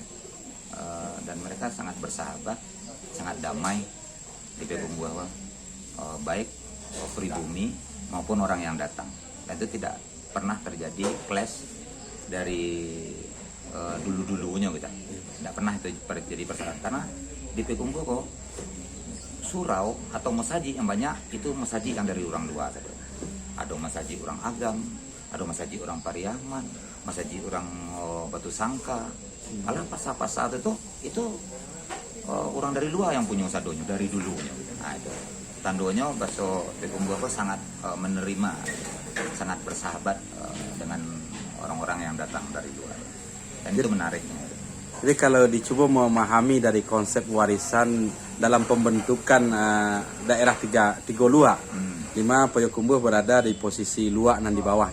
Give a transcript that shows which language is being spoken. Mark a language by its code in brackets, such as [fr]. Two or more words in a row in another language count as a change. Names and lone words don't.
[id] Dan mereka sangat bersahabat, sangat damai di payakumbuh, baik pribumi maupun orang yang datang, dan itu tidak pernah terjadi clash dari dulu-dulunya gitu. Tidak pernah itu terjadi persoalan, karena di payakumbuh kok surau atau masaji yang banyak itu masaji yang dari orang luar saja. Ada masaji orang Agam, ada masaji orang Pariaman, masaji orang Batu Sangka. Malah pasar-pasar itu orang dari luar yang punya sadonya dari dulunya. Nah itu tandonya bakso payakumbuh sangat menerima, sangat bersahabat dengan orang-orang yang datang dari luar. Dan itu menariknya. Jadi kalau dicoba memahami dari konsep warisan dalam pembentukan daerah tiga luak, di mana payakumbuh berada di posisi luak dan di bawah,